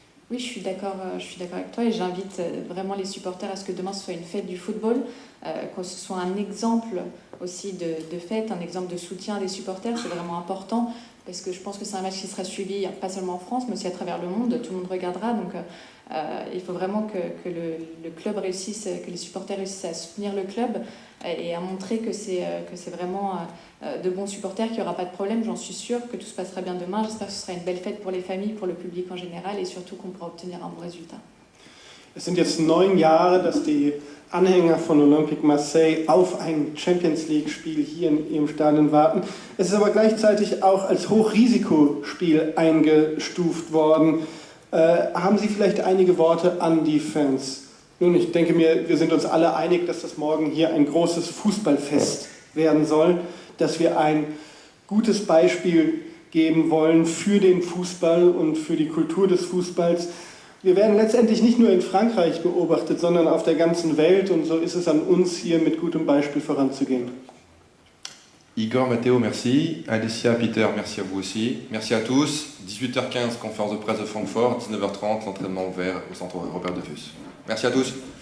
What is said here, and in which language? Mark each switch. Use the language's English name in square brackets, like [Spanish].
[French] Oui, je suis d'accord avec toi et j'invite vraiment les supporters à ce que demain ce soit une fête du football, que ce soit un exemple aussi de fête, un exemple de soutien des supporters, c'est vraiment important parce que je pense que c'est un match qui sera suivi pas seulement en France mais aussi à travers le monde, tout le monde regardera, donc il faut vraiment que le club réussisse, que les supporters réussissent à soutenir le club et à montrer que c'est vraiment de bons supporters, qu'il n'y aura pas de problème, j'en suis sûre, que tout se passera bien demain. J'espère que ce sera une belle fête pour les familles, pour le public en général et surtout qu'on pourra obtenir un bon résultat. [German] Es sind jetzt 9 Jahre, dass die Anhänger von Olympique Marseille auf ein Champions League-Spiel hier in ihrem Stadion warten. Es ist aber gleichzeitig auch als Hochrisikospiel eingestuft worden. Haben Sie vielleicht einige Worte an die Fans? Nun, ich denke mir, wir sind uns alle einig, dass das morgen hier ein großes Fußballfest werden soll, dass wir ein gutes Beispiel geben wollen für den Fußball und für die Kultur des Fußballs. Wir werden letztendlich nicht nur in Frankreich beobachtet, sondern auf der ganzen Welt und so ist es an uns, hier mit gutem Beispiel voranzugehen. [French] Igor, Matteo, merci. Alessia, Peter, merci à vous aussi. Merci à tous. 18h15, conférence de presse de Francfort. 19h30, l'entraînement ouvert au centre Robert Defus. Merci à tous.